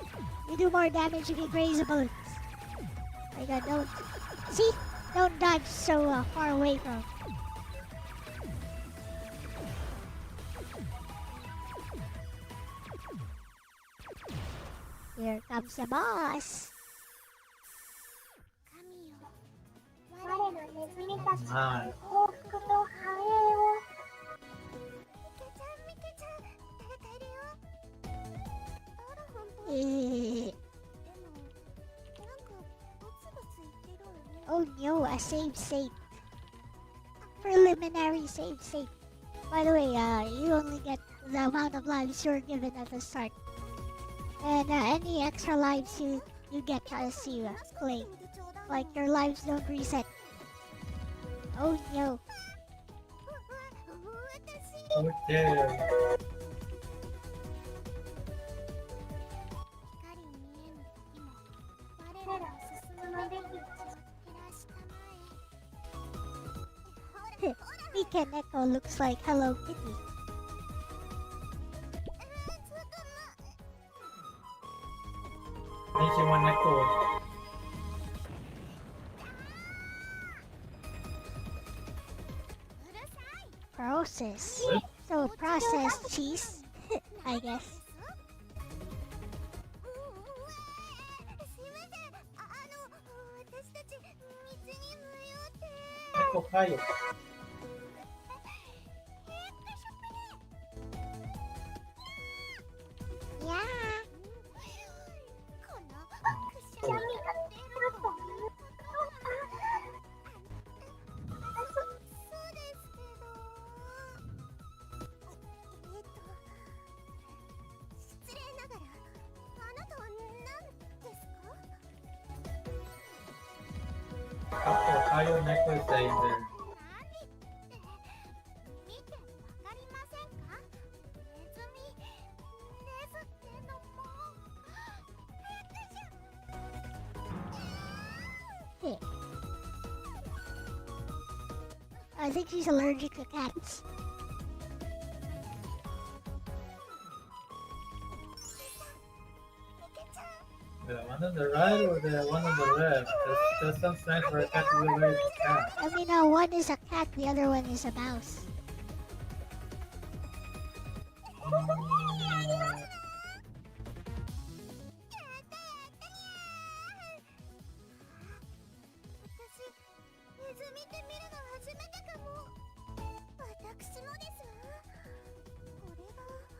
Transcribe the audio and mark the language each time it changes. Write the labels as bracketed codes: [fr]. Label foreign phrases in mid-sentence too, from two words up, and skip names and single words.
[en] You do more damage if you graze the bullets. Like, don't... See? Don't dodge so far away from... Here comes the boss. [ja] 我のネズミたちのはい幸福と繁栄を。ミケちゃん誰かいるよ。あら本当。でもなんかボツボツ言ってるわね。 [en] Oh no, a save state. Preliminary save state. By the way, you only get the amount of lives you're given at the start. And any extra lives you get as you play. Like your lives don't reset. Oh no. okay. [ja] 光に見えぬ時も我らの進むべき道を照らしたまえ。 [en] Mikaneko looks like Hello Kitty. [th] นี่ชื่อว่านักโกะ [en] Process. So processed cheese, I guess. [ja] すいません。私たち道に迷って。 [th] นักโกะใครอยู่ [en] Yeah. [ja] このくしゃみが出るの。そうですけど。失礼ながら、あなたは何ですか？ [th] นักโกะใครอยู่นักโกะใจเย็น [ja] 見てわかりませんか？ネズミ、ネズってのも。 [en] Hey. I think she's allergic to cats. The one on the right or the one on the left? That's some sign for a cat to be allergic to cat. I mean, one is a cat, the other one is a mouse. Mm, [ja] 私、ネズミって見るの初めてかも。私もですわ。これが。